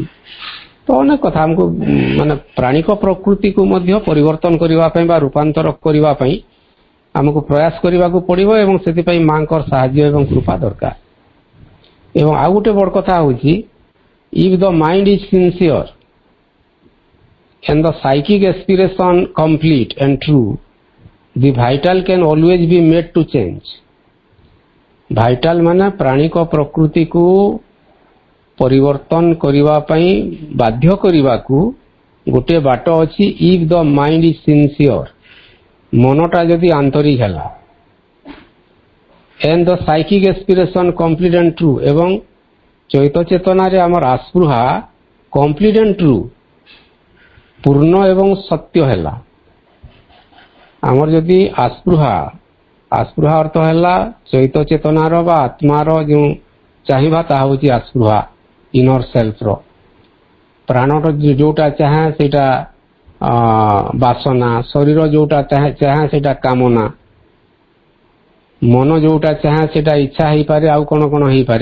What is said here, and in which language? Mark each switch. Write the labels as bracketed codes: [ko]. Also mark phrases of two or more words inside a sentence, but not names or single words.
[or] ତ ଅନେକ କଥା ଆମକୁ ମାନେ ପ୍ରାଣିକ ପ୍ରକୃତିକୁ ମଧ୍ୟ ପରିବର୍ତ୍ତନ କରିବା ପାଇଁ ବା ରୂପାନ୍ତର କରିବା ପାଇଁ ଆମକୁ ପ୍ରୟାସ କରିବାକୁ ପଡ଼ିବ ଏବଂ ସେଥିପାଇଁ ମାଙ୍କର ସାହାଯ୍ୟ ଏବଂ କୃପା ଦରକାର। ଏବଂ ଆଉ ଗୋଟେ ବଡ଼ କଥା ହେଉଛି, [en] if the mind is sincere and the psychic aspiration complete and true, the vital can always be made to change। [or] vital ମାନେ ପ୍ରାଣିକ ପ୍ରକୃତିକୁ ପରିବର୍ତ୍ତନ କରିବା ପାଇଁ ବାଧ୍ୟ କରିବାକୁ ଗୋଟିଏ ବାଟ ଅଛି। [en] if the mind is sincere, [or] ମନଟା ଯଦି ଆନ୍ତରିକ ହେଲା, [en] and the psychic aspiration complete and true, [or] ଏବଂ ଚୈତ ଚେତନାରେ ଆମର ଆସ୍ପୃହା [en] complete and true, [or] ପୂର୍ଣ୍ଣ ଏବଂ ସତ୍ୟ ହେଲା। ଆମର ଯଦି ଆସ୍ପୃହା ଅର୍ଥ ହେଲା ଚୈତ ଚେତନାର ବା ଆତ୍ମାର ଯେଉଁ ଚାହିଁବା, ତାହା ହେଉଛି ଆସ୍ପୃହା, [en] inner self. [or] ପ୍ରାଣର ଯୋଉଟା ଚାହେଁ ସେଇଟା ବାସନା, ଶରୀର ଯୋଉଟା ଚାହେଁ ସେଇଟା କାମନା, ମନ ଯୋଉଟା ଚାହେଁ ସେଇଟା ଇଚ୍ଛା ହେଇପାରେ, ଆଉ କ'ଣ କ'ଣ ହେଇପାରେ।